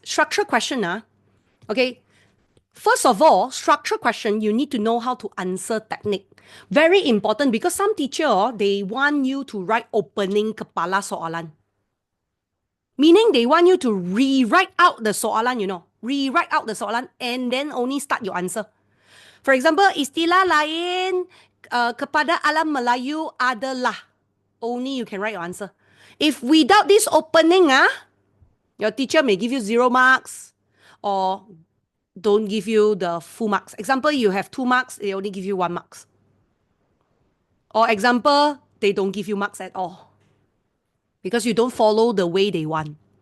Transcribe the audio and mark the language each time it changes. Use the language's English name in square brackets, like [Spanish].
[English] Structure question, okay. First of all, structure question, you need to know how to answer technique. Very important because some teacher, they want you to write opening [Malay] kepala soalan. [English] Meaning they want you to rewrite out the soalan, Rewrite out the soalan and then only start your answer. For example, [Malay] istilah lain kepada alam Melayu adalah. [English] Only you can write your answer. If without this opening, your teacher may give you 0 marks or don't give you the full marks. Example, you have 2 marks, they only give you 1 marks. Or example, they don't give you marks at all. Because you don't follow the way they want.